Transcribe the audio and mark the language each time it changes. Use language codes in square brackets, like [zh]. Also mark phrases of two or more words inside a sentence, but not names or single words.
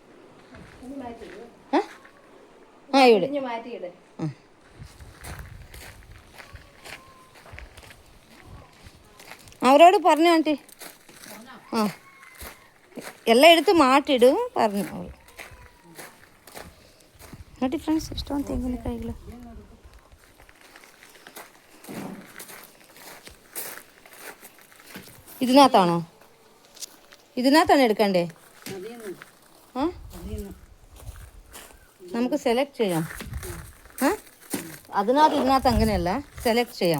[ml] ആ ഇവിടെ ആ അവരോട് പറഞ്ഞു ആൻറ്റി. ആ എല്ലാം എടുത്ത് മാറ്റിടും പറഞ്ഞു അവൾ. [kn] ನೋಡಿ ಫ್ರೆಂಡ್ಸ್, ಎಷ್ಟೊಂದು ತೆಂಗಿನಕಾಯಿಗಳು. [ml] ഇതിനകത്താണോ എടുക്കണ്ടേ? ആ നമുക്ക് സെലക്ട് ചെയ്യാം. ആ ഇതിനകത്ത് അങ്ങനെയല്ല, സെലക്ട് ചെയ്യാം.